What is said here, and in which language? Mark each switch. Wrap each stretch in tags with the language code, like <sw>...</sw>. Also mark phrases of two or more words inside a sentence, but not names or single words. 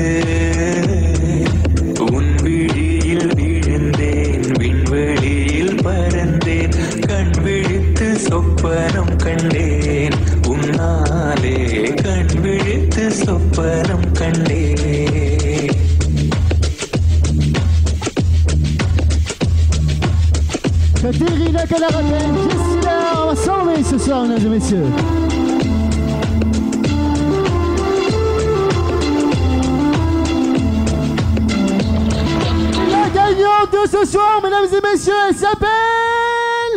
<ta>உன் விழியில் விழுந்தேன், விண்வெளியில் பறந்தேன், கண் விழித்து சொப்பனம் கண்டேன், உன்னாலே கண் விழித்து சொப்பனம் கண்டேன்.</ta> <fr>Katerina Calarabel, Jessila, on va s'enlever ce soir, mesdames et messieurs. La gagnante de ce soir, mesdames et messieurs, elle s'appelle...</fr>